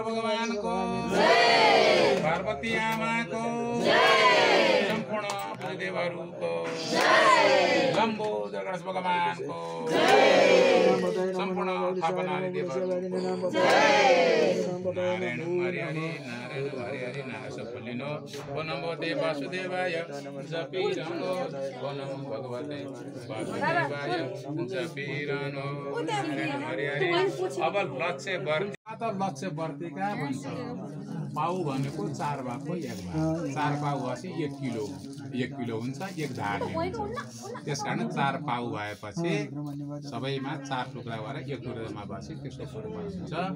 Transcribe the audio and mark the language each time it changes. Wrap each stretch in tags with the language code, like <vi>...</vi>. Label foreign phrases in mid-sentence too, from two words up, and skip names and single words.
<ne>भगवान को पार्वती आमा को संपूर्ण देवहरू को लम्बोदर गणेश भगवानको सम्पूर्ण थापनाले देव नारायण हरि हरि नारायण हरि हरि नारायण बोलिनु</ne> <sa>ओ नमो देव वासुदेवाय</sa> <ne>जपिरहनु</ne> <sa>ओ नमो भगवते वासुदेवाय</sa> <ne>जपिरहनु नारायण हरि हरि अब लक्ष्य वर्तिका भन्छ पाउ भनेको 4 भागको 1 भाग 4 पाउ भएपछि 1 किलो हुन्छ 1 झाडी त्यसकारण 4 पाउ भएपछि सबैमा 4 टुक्रा भएर 1 टुक्रामा भएपछि त्यसको फरक हुन्छ</ne>